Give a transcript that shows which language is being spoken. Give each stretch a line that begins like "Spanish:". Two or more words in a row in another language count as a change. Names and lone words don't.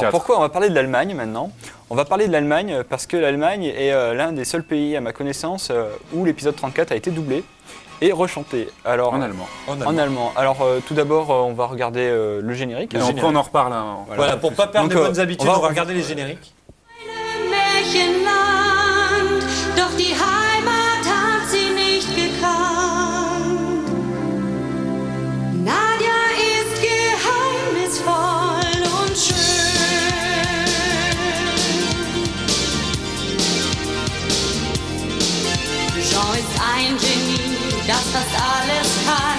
French: Alors, pourquoi on va parler de l'Allemagne maintenant? On va parler de l'Allemagne parce que l'Allemagne est l'un des seuls pays, à ma connaissance, où l'épisode 34 a été doublé et rechanté. Alors, en allemand. En allemand. Alors, tout d'abord, on va regarder le générique. Et après, on en reparle. Hein, voilà, pour pas perdre les bonnes habitudes, on va regarder les génériques.
German: Doch die Heimat hat sie nicht gekannt. Nadia ist geheimnisvoll und schön. Jean ist ein Genie, das fast alles kann.